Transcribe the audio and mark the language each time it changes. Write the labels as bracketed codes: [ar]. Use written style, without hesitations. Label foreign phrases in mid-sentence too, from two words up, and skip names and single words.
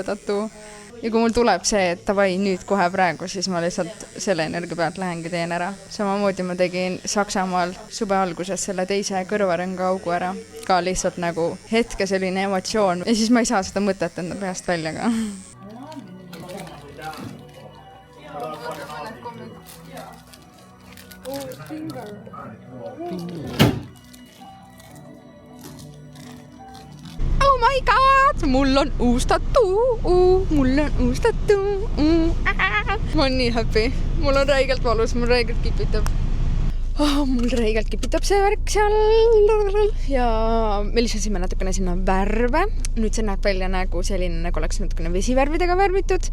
[et] Ja kui mul tuleb see, et davai nüüd kohe praegu, siis ma lihtsalt selle energia pealt lähengi teen ära. Samamoodi ma tegin Saksamaal suve alguses selle teise kõrvarõnga augu ära. Ka lihtsalt nagu hetke selline emotsioon ja siis ma ei saa seda mõtet enda peast välja ka. [en] Oh my god, [et] mul on uus tattoo, mul on uus tattoo. Ma olen nii happy, mul on räigelt valus, mul räigelt kipitab. Mul räigelt kipitab see värk seal. Ja me lisasime natukene sinna värve. Nüüd see näeb välja nagu selline, nagu oleks natukene vesivärvidega värvitud.